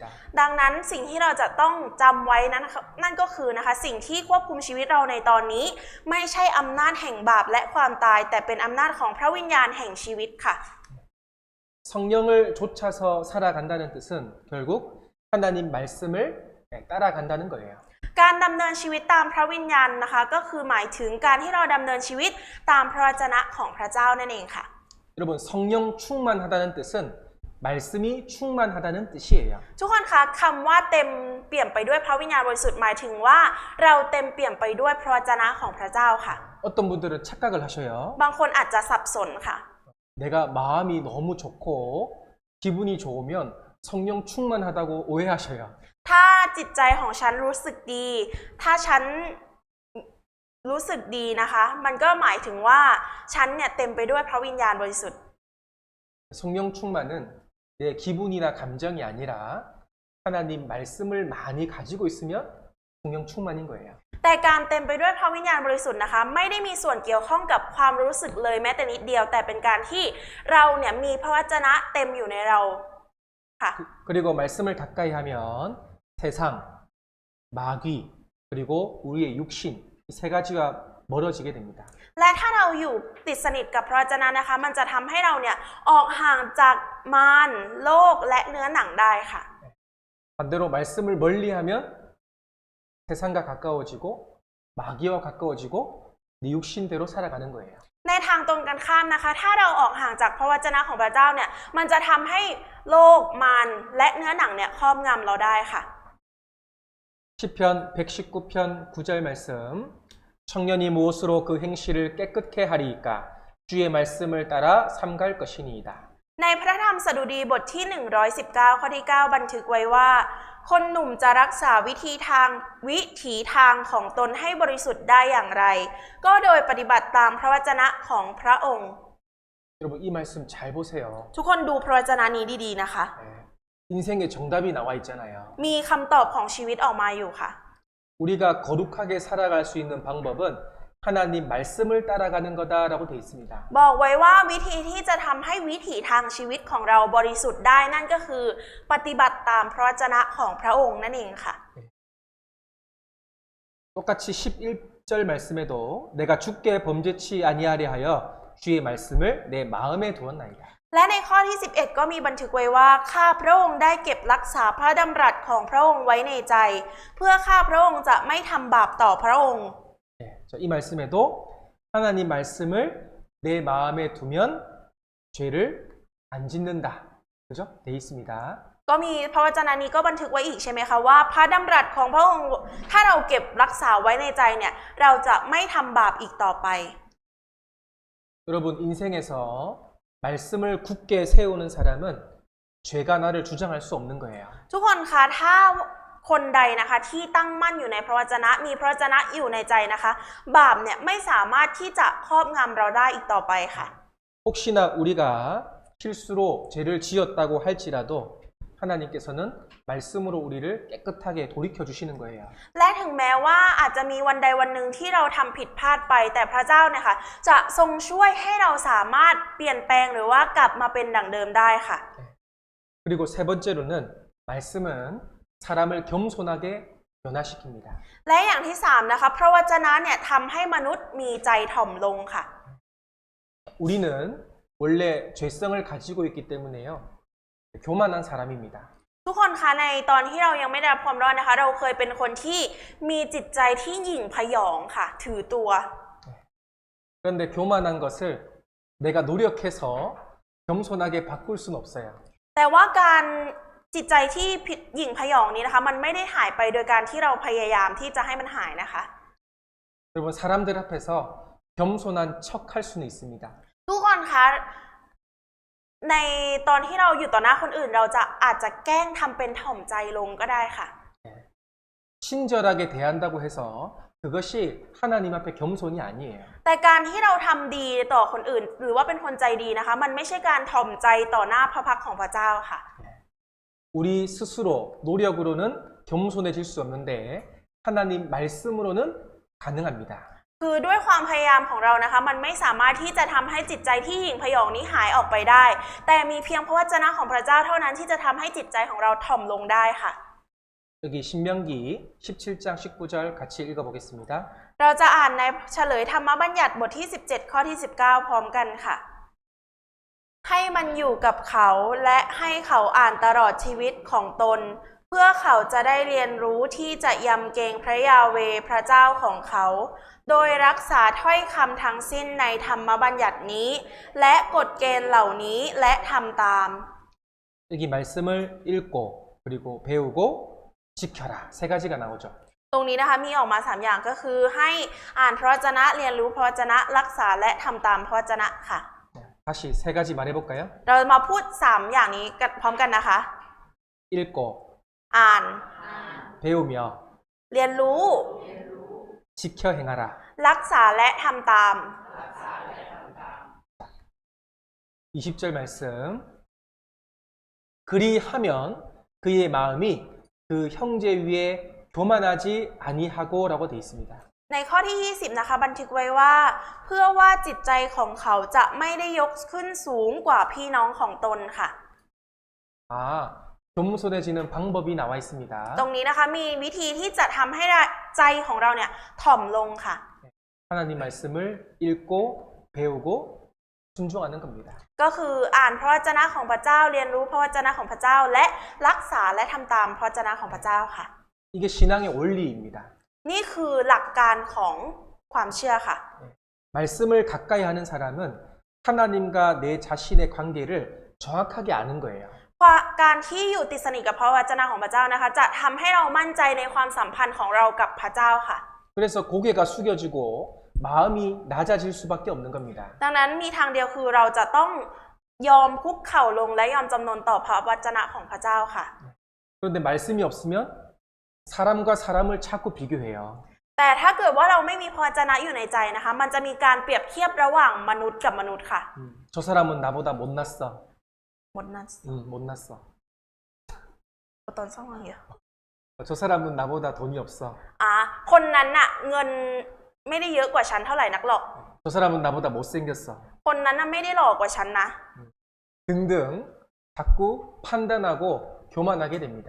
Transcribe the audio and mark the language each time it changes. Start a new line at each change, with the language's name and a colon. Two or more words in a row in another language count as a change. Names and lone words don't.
Thai: ดังนั้นสิ่งที่เราจะต้องจำไว้นั่นก็คือนะคะสิ่งที่ควบคุมชีวิตเราในตอนนี้ไม่ใช่อำนาจแห่งบาปและความตายแต่เป็นอำนาจของพระวิญญาณแห่งชีวิตค่ะ
Korean: 성령을 쫓아서 살아간다는 뜻은 결국 하나님 말씀을 따라간다는 거예요.
Thai: การดำเนินชีวิตตามพระวิญญาณนะคะก็คือหมายถึงการที่เราดำเนินชีวิตตามพระวจนะของพระเจ้านั่นเองค่ะ
Korean: 여러분 성령 충만하다는 뜻은 말씀이 충만하다는 뜻이에요.
Thai: ทุกคนคะคำว่าเต็มเปี่ยมไปด้วยพระวิญญาณบริสุทธิ์หมายถึงว่าเราเต็มเปี่ยมไปด้วยพระวจนะของพระเจ้าค่ะ
Korean: 어떤 분들은 착각을 하셔요.
Thai: บางคนอาจจะสับสนค่ะ
Korean: 내가 마음이 너무 좋고 기분이 좋으면 성령 충만하다고 오해하셔요.
Thai: ถ้าจิตใจของฉันรู้สึกดีถ้าฉันรู้สึกดีนะคะมันก็หมายถึงว่าฉันเนี่ยเต็มไปด้วยพระวิญญาณบริสุทธิ์
Korean: 성령 충만은 내 기분이나 감정이 아니라 하나님 말씀을 많이 가지고 있으면 성령 충만인 거예요.
Thai: แต่การเต็มไปด้วยพระวิญญาณบริสุทธิ์นะคะไม่ได้มีส่วนเกี่ยวข้องกับความรู้สึกเลยแม้แต่นิดเดียวแต่เป็นการที่เราเนี่ยมีพระวจนะเต็มอยู่ในเราค่ะ
Korean: 그리고 말씀을 가까이 하면 세상, 마귀, 그리고 우리의 육신 이 세 가지가 멀어지게 됩니다.
Thai: และถ้าเราอยู่ติดสนิทกับพระวจนะนะคะมันจะทำให้เราเนี่ยออกห่างจากมารโลกและเนื้อหนังได้ค่ะ
Korean: 반대로 말씀을 멀리하면 세상과 가까워지고 마귀와 가까워지고 네 육신대로 살아가는 거예요.
Thai: ในทางตรงกันข้ามนะคะถ้าเราออกห่างจากพระวจนะของพระเจ้าเนี่ยมันจะทำให้โลกมารและเนื้อหนังเนี่ยครอบงำเราได้ค่ะ
Korean: 시편 119편 9절 말씀 청년이 무엇으로 그 행실을 깨끗게 하리이까 주의 말씀을 따라 삼갈 것이니이다.
Thai: ในพระธรรมสดุดีบทที่119ข้อที่9บันทึกไว้ว่าคนหนุ่มจะรักษาวิถีทางของตนให้บริสุทธิ์ได้อย่างไรก็โดยปฏิบัติตามพระวจนะของพระองค์
Korean: 여러분 이 말씀 잘 보세요.
Thai: ทุกคนดูพระวจนะนี้ดีๆนะคะ
Korean: 인생에 정답이 나와 있잖아요.
Thai: มีคำตอบของชีวิตออกมาอยู่ค่ะ
Korean: 우리가 거룩하게 살아갈 수 있는 방법은 하나님 말씀을 따라가는 거다라고 되어 있습니다.
Thai: บอกไว้ว่าวิธีที่จะทำให้วิถีทางชีวิตของเราบริสุทธิ์ได้นั่นก็คือปฏิบัติตามพระวจนะของพระองค์นั่นเองค่ะ
Korean: 똑같이 11절 말씀에도 내가 주께 범죄치 아니하려 하여 주의 말씀을 내 마음에 두었나이다.
Thai: และในข้อที่11ก็มีบันทึกไว้ว่าข้าพระองค์ได้เก็บรักษาพระดำรัสของพระองค์ไว้ในใจ เพื่อข้าพระองค์จะไม่ทำบาปต่อพระองค์
Korean: 이 말씀에도 하나님 말씀을 내 마음에 두면 죄를 안 짓는다. 그죠? 돼 있습니다.
Thai: ก็มีพระวจนะนี้ก็บันทึกไว้อีกใช่ไหมคะว่าพระดำรัสของพระองค์ถ้าเราเก็บรักษาไว้ในใจเนี่ยเราจะไม่ทำบาปอีกต่อไป
Korean: 여러분 인생에서 말씀을 굳게 세우는 사람은 죄가 나를 주장할 수 없는 거예요.
Thai: ทุกคนคะถ้าคนใดนะคะที่ตั้งมั่นอยู่ในพระวจนะมีพระวจนะอยู่ในใจนะคะบาปเนี่ยไม่สามารถที่จะครอบงำเราได้อีกต่อไปค่ะ
Korean: 혹시나 우리가 실수로 죄를 지었다고 할지라도 하나님께서는 말씀으로 우리를 깨끗하게 돌이켜 주시는 거예요.
Thai: และถึงแม้ว่าอาจจะมีวันใดวันหนึ่งที่เราทำผิดพลาดไปแต่พระเจ้าเนี่ยค่ะจะทรงช่วยให้เราสามารถเปลี่ยนแปลงหรือว่ากลับมาเป็นดั่งเดิมได้ค่ะ
Korean: 그리고 세 번째로는 말씀은 사람을 겸손하게 변화시킵니다.
Thai: และอย่างที่3นะคะพระวจนะเนี่ยทำให้มนุษย์มีใจถ่อมลงค่ะ
Korean: 우리는 원래 죄성을 가지고 있기 때문에요. 교만한 사람입니다.
Thai: ทุกคนคะในตอนที่เรายังไม่ได้รับความรอดนะคะเราเคยเป็นคนที่มีจิตใจที่หยิ่งพยองค่ะถือตัว
Korean: 그런데 교만한 것을 내가 노력해서 겸손하게 바꿀 수는 없어요.
Thai: แต่ว่าการจิตใจที่หยิ่งพยองนี้นะคะมันไม่ได้หายไปโดยการที่เราพยายามที่จะให้มันหายนะคะ
Korean: 여러분 사람들 앞에서 겸손한 척 할 수는 있습니다.
Thai: ทุกคนคะในตอนที่เราอยู่ต่อหน้าคนอื่นเราจะอาจจะแกล้งทำเป็นถ่อมใจลงก็ได้ค่ะ
Korean: 친절하게 대한다고 해서 그것이 하나님 앞에 겸손이 아니에요.
Thai: แต่การที่เราทำดีต่อคนอื่น หรือว่าเป็นคนใจดีนะคะ มันไม่ใช่การถ่อมใจต่อหน้าพระพักตร์ของพระเจ้าค่ะ
Korean: 우리 스스로 노력으로는 겸손해질 수 없는데 하나님 말씀으로는 가능합니다.
Thai: คือด้วยความพยายามของเรานะคะ มันไม่สามารถที่จะทำให้จิตใจที่หยิ่งพยองนี้หายออกไปได้ แต่มีเพียงพระวจนะของพระเจ้าเท่านั้นที่จะทำให้จิตใจของเราถ่อมลงได้ค่ะ
Korean: 여기 신명기 17장 19절 같이 읽어보겠습니다.
Thai: เราจะอ่านในเฉลยธรรมบัญญัติบทที่17ข้อที่19พร้อมกันค่ะ ให้มันอยู่กับเขาและให้เขาอ่านตลอดชีวิตของตน เพื่อเขาจะได้เรียนรู้ที่จะยำเกรงพระยาเวห์พระเจ้าของเขา โดยรักษาถ้อยคำทั้งสิ้นในธรรมบัญญัตินี้ และกฎเกณฑ์เหล่านี้และทำตาม
Korean: 여기 말씀을 읽고 그리고 배우고 지켜라 세 가지가 나오죠.
Thai: ตรงนี้นะคะมีออกมา3อย่างก็คือให้อ่านพระวจนะเรียนรู้พระวจนะรักษาและทำตามพระวจนะค่ะ
Korean: 다시 세 가지 말해볼까요?
Thai: เรามาพูด3อย่างนี้กันพร้อมกันนะคะ
Korean: 읽고
Thai: อ่าน
Korean: 배우며
Thai: เรียนรู้
Korean: 지켜 행하라.
Thai: รักษาและทำตาม
Korean: 20절 말씀. 그리하면 그의 마음이 그 형제 위에 교만하지 아니하고라고 되어 있습니다.
Thai: ในข้อที่20นะคะบันทึกไว้ว่า เพื่อว่าจิตใจของเขาจะไม่ได้ยกขึ้นสูงกว่าพี่น้องของตนค่ะ
Korean: 아, 겸손해지는 방법이 나와 있습니다.
Thai: ตรงนี้นะคะมีวิธีที่จะทำให้ใจของเราเนี่ยถ่อมลงค่ะ
Korean: 하나님 말씀을 읽고 배우고 순종하는 겁니다.
Thai: ก็คืออ่านพระวจนะของพระเจ้าเรียนรู้พระวจนะของพระเจ้า และรักษาและทำตามพระวจนะของพระเจ้าค่ะ
Korean: 이게 신앙의 원리입니다.
Thai: นี่คือหลักการของความเชื่อค่ะ
Korean: 말씀을 가까이 하는 사람은 하나님과 내 자신의 관계를 정확하게 아는 거예요.
Thai: การที่อยู่ติดสนิทกับพระวจนะของพระเจ้านะคะจะทำให้เรามั่นใจในความสัมพันธ์ของเรากับพระเจ้าค่ะ
Korean: 그래서 고개가 숙여지고 마음이 낮아질 수밖에 없는 겁니다.
Thai: ดังนั้นมีทางเดียวคือเราจะต้องยอมคุกเข่าลงและยอมจำนนต่อพระวจนะของพระเจ้าค่ะ
Korean: 그런데 말씀이 없으면 사람과 사람을 자꾸 비교해요.
Thai: แต่ถ้าเกิดว่าเราไม่มีพระวจนะอยู่ในใจนะคะมันจะมีการเปรียบเทียบระหว่างมนุษย์กับมนุษย์ค่ะ
Korean: 저 사람은 나보다 못났어. หมดนั้น 못났어. ตอนซ่องอะไรอ่ะ 저 사람은 나보다 돈이 없어.
Thai: คนนั้นน่ะเงินไม่ได้เยอะกว่าฉันเท่าไหร่นักหรอก
Korean: 저 사람은 나보다 못생겼어.
Thai: คนนั้นน่ะไม่ได้หล่อกว่าฉันนะ
Korean: 등등 자꾸 판단하고 교만하게 됩니다.